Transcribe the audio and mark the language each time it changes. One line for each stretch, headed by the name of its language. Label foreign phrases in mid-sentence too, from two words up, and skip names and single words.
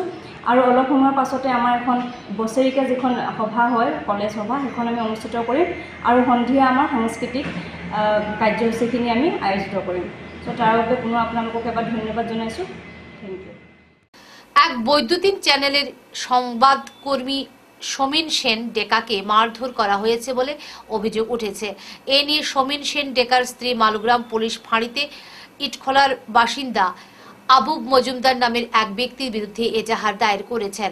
Assamese: আৰু অলপ সময়ৰ পাছতে আমাৰ এখন বছৰেকীয়া যিখন সভা হয়, কলেজ সভা, সেইখন আমি অনুষ্ঠিত কৰিম, আৰু সন্ধিয়া আমাৰ সাংস্কৃতিক কাৰ্যসূচীখিনি আমি আয়োজিত কৰিম। চ' তাৰ বাবে পুনৰ আপোনালোকক এবাৰ ধন্যবাদ জনাইছোঁ।
English: thank you.
Bangla: এক বৈদ্যুতিন চ্যানেলের সংবাদকর্মী সমীন সেন ডেকাকে মারধর করা হয়েছে বলে অভিযোগ উঠেছে। এ নিয়ে সমীন সেন ডেকার স্ত্রী মালুগ্রাম পুলিশ ফাঁড়িতে ইটখোলার বাসিন্দা আবুব মজুমদার নামের এক ব্যক্তির বিরুদ্ধে এজাহার দায়ের করেছেন।